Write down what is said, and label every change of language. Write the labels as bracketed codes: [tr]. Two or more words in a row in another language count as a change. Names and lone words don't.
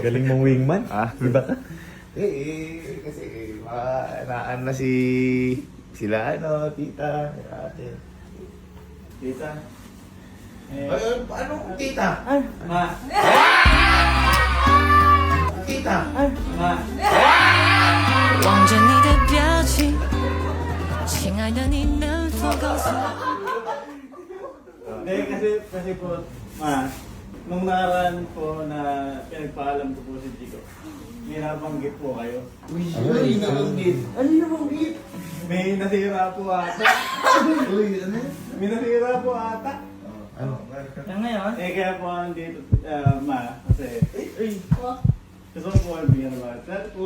[tl] Di ba ka? Kasi naan na sila tita, ate. Tita. Paano tita? Ma. Tita? Ma. [zh] 望着你的表情，亲爱的，你能否告诉我？ [tl] Hindi, kasi po, ma, nung nakaraan po na pinagpaalam ko po si Chico, may nabanggit po kayo. Uy, nabanggit. Ano yung nabanggit? May nasira po ata. Uy, ano? May nasira po ata. Ano? Yan ngayon? Kaya po andito, ma, kasi, gusto ko po bigyan ng mga cellphone.